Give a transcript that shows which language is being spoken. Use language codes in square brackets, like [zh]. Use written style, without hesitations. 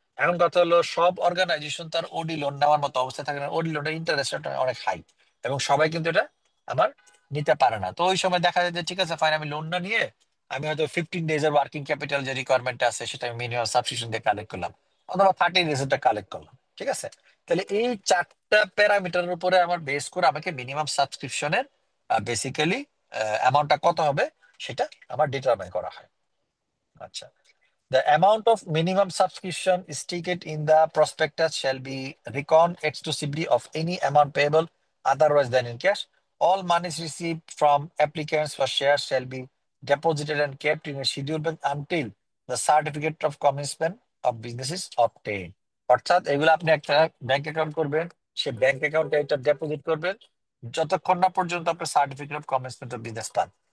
[bn] এখন কথা হলো সব অর্গানাইজেশন তার ওডি লোন নেওয়ার মতো অবস্থা থাকে না, ওডি লোনের ইন্টারেস্ট অনেক হাই, এবং সবাই কিন্তু এটা আমার নিতে পারে না। তো ওই সময় দেখা যায় যে ঠিক আছে ফাইন, আমি লোন না নিয়ে আমি হয়তো 15 ডেজ এর ওয়ার্কিং ক্যাপিটাল যে রিকোয়ারমেন্ট আছে সেটা আমি মিনিমাম সাবস্ক্রিপশন দিয়ে কালেক্ট করলাম, অথবা 30 ডেজটা কালেক্ট করলাম। ঠিক আছে? তাহলে এই চারটা প্যারামিটারের উপরে আমার বেস করে আমাকে মিনিমাম সাবস্ক্রিপশনের বেসিক্যালি অ্যামাউন্টটা কত হবে সেটা আমার ডিটারমাইন করা হয়। আচ্ছা, [en] the amount of minimum subscription stated in the prospectus shall be reckoned exclusively of any amount payable otherwise than in cash. All monies received from applicants for shares shall be deposited and kept in a scheduled bank until the certificate of commencement of business is obtained. [bn] অর্থাৎ এগুলো আপনি একটা bank account করবেন, সে bank অ্যাকাউন্টে এটা deposit করবেন যতক্ষণ না পর্যন্ত আপনি certificate of commencement of business পান।